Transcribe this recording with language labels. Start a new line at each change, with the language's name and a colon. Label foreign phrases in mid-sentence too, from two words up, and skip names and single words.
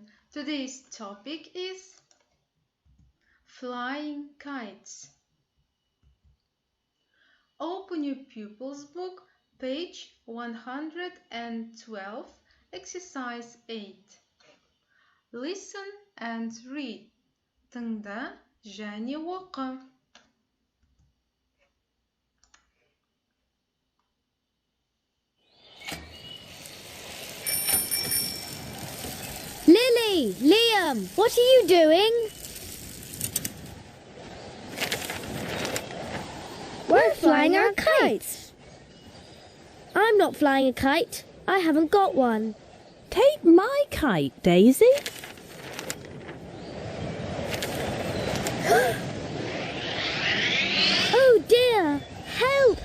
English: Today's topic is flying kites. Open your pupils book, page 112, exercise 8. Listen and read.
Kazakh: Тыңда және оқы.
English: Lily, Liam, what are you doing? We're flying our kites. I'm not flying a kite. I haven't got one. Take my kite, Daisy. Oh dear, help!